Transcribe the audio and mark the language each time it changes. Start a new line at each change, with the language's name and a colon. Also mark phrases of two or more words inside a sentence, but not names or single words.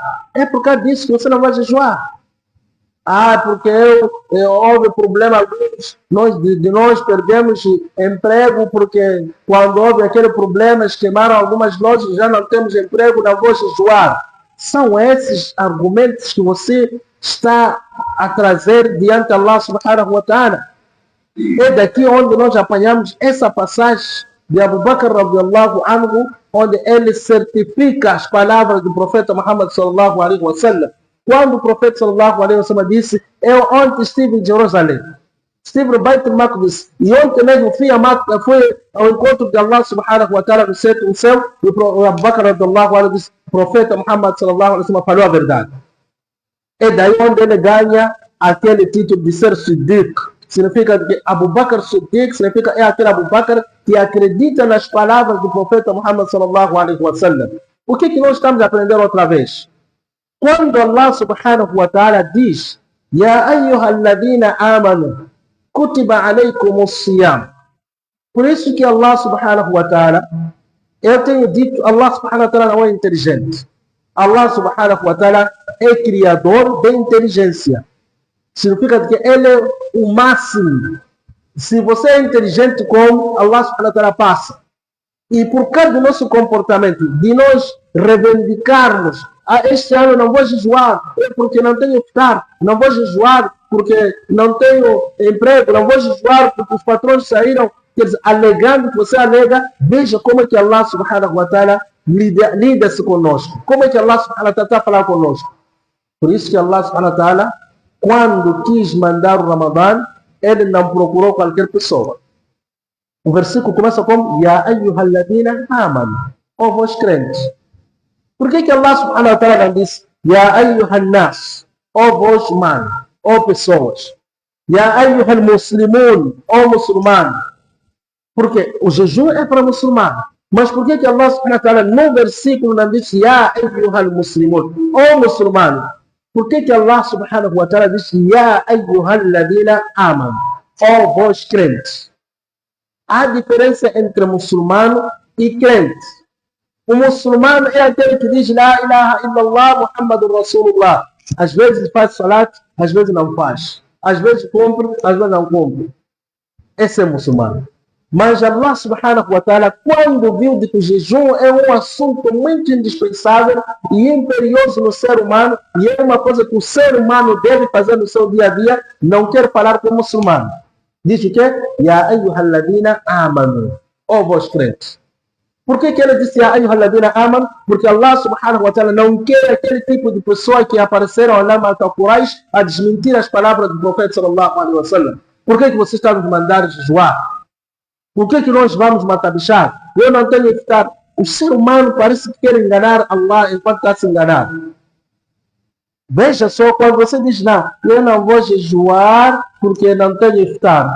Portuguese: É por causa disso que você não vai jejuar. Porque houve problema, nós perdemos emprego, porque quando houve aquele problema, queimaram algumas lojas, já não temos emprego, não vou jejuar. São esses argumentos que você está a trazer diante de Allah
Arabic: سبحانه وتعالى.
Portuguese: É daqui onde nós apanhamos essa passagem de Abu Bakr
Arabic: رضي الله عنه,
Portuguese: onde ele certifica as palavras do profeta Muhammad
Arabic: صلى الله عليه وسلم.
Portuguese: Quando o profeta
Arabic: صلى الله عليه وسلم
Portuguese: disse: eu ontem estive em Jerusalém, estive no Beit al-Maqdis, e ontem mesmo fui ao encontro de Allah
Arabic: سبحانه وتعالى
Portuguese: no sétimo céu, e o Abu Bakr
Arabic: رضي الله عنه
Portuguese: disse: o profeta Muhammad
Arabic: صلى الله عليه وسلم
Portuguese: falou a verdade. É daí onde ele ganha aquele título de ser Siddiq. Significa que Abu Bakr Siddiq significa é aquele Abu Bakr que acredita nas palavras do profeta Muhammad
Arabic: صلى الله عليه وسلم.
Portuguese: O que nós estamos a aprender outra vez? Quando Allah
Arabic: سبحانه وتعالى
Portuguese: diz:
Arabic: يا أيها الذين آمنوا كتب عليكم الصيام.
Portuguese: Por isso que Allah
Arabic: سبحانه وتعالى,
Portuguese: eu tenho dito, Allah
Arabic: سبحانه وتعالى
Portuguese: não é inteligente. Allah
Arabic: سبحانه وتعالى
Portuguese: é criador de inteligência. Significa que ele é o máximo. Se você é inteligente como Allah
Arabic: سبحانه وتعالى
Portuguese: passa. E por causa do nosso comportamento, de nós reivindicarmos: este ano não vou jejuar porque não tenho iftar, não vou jejuar porque não tenho emprego, não vou jejuar porque os patrões saíram, quer dizer, alegando que você alega. Veja como é que Allah
Arabic: سبحانه وتعالى
Portuguese: lida-se conosco. Como é que Allah
Arabic: سبحانه وتعالى
Portuguese: está a falar conosco. Por isso que Allah
Arabic: سبحانه وتعالى,
Portuguese: quando quis mandar o Ramadã, ele não procurou qualquer pessoa. O versículo começa com:
Arabic: يا أيها الذين آمنوا,
Portuguese: ó vós crentes. Por que Allah
Arabic: سبحانه وتعالى
Portuguese: não diz:
Arabic: يا أيها الناس,
Portuguese: ó vós humanos, ó pessoas?
Arabic: يا أيها المسلمون,
Portuguese: ó muçulmano. Porque o jejum é para muçulmano. Mas por que Allah
Arabic: سبحانه وتعالى
Portuguese: no versículo não disse
Arabic: يا أيها المسلمون,
Portuguese: ó muçulmano? Por que Allah
Arabic: سبحانه وتعالى
Portuguese: disse
Arabic: يا أيها الذين آمنوا,
Portuguese: ó vós crentes? Há diferença entre muçulmano e crente. O muçulmano é aquele que diz
Arabic: لا إله إلا الله محمد رسول الله.
Portuguese: Às vezes faz salat, às vezes não faz. Às vezes cumpre, às vezes não cumpre. Esse é muçulmano. Mas Allah
Arabic: سبحانه وتعالى,
Portuguese: quando viu que o jejum é um assunto muito indispensável e imperioso no ser humano, e é uma coisa que o ser humano deve fazer no seu dia a dia, não quer falar com o muçulmano. Diz o quê?
Arabic: يا أيها الذين آمنوا,
Portuguese: ó vós crentes. Por que ele disse
Arabic: يا أيها الذين آمنوا?
Portuguese: Porque Allah
Arabic: سبحانه وتعالى
Portuguese: não quer aquele tipo de pessoa que apareceram lá no Quraysh a desmentir as palavras do profeta
Arabic: صلى الله عليه وسلم.
Portuguese: Por que você está nos mandando jejuar? Por que nós vamos matabichar? Eu não tenho que estar. O ser humano parece que quer enganar Allah enquanto está se enganando. Veja só, quando você diz não, eu não vou jejuar porque não tenho iftar.